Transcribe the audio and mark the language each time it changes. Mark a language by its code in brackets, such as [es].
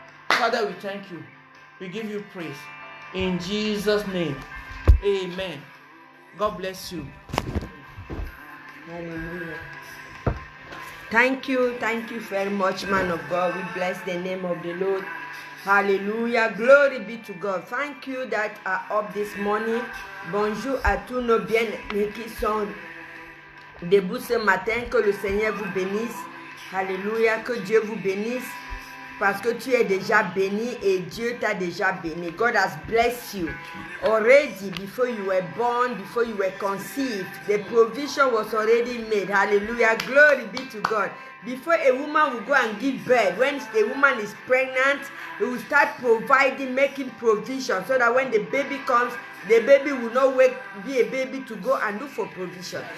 [en] Father, we thank you. We give you praise. In Jesus' name, amen. God bless you. Hallelujah. Thank you very much, man of God. We bless the name of the Lord. Hallelujah. Glory be to God. Thank you that are up this morning. [fr] Bonjour à tous nos bien-aimés qui sont debout ce matin. Que le Seigneur vous bénisse. Alléluia. Que Dieu vous bénisse. Parce que tu es déjà béni et Dieu t'a déjà béni. [en] God has blessed you already before you were born, before you were conceived. The provision was already made. Hallelujah. Glory be to God. Before a woman will go and give birth, when a woman is pregnant, he will start providing, making provision so that when the baby comes, the baby will not be a baby to go and look for provision.